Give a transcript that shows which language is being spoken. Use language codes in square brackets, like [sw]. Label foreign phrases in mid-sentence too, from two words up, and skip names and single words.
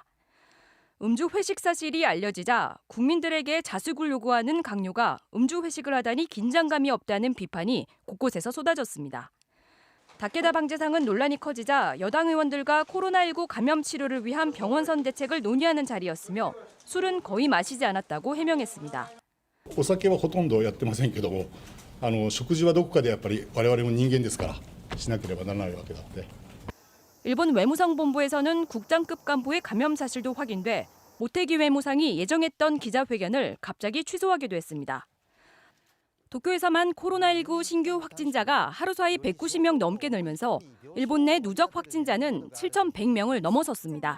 [ko] 음주 회식 사실이 알려지자 국민들에게 자숙을 요구하는 강요가 음주 회식을 하다니 긴장감이 없다는 비판이 곳곳에서 쏟아졌습니다. 다케다 방제상은 논란이 커지자 여당 의원들과 코로나19 감염 치료를 위한 병원선 대책을 논의하는 자리였으며 술은 거의 마시지 않았다고 해명했습니다. [ja] お酒はほとんどやってませんけども、食事はどこかでやっぱり我々も人間ですからしなければならないわけだって。 [ko] 일본 외무성본부에서는 국장급 간부의 감염 사실도 확인돼 모테기 외무상이 예정했던 기자회견을 갑자기 취소하기도 했습니다. 도쿄에서만 코로나19 신규 확진자가 하루 사이 190명 넘게 늘면서 일본 내 누적 확진자는 7,100명을 넘어섰습니다.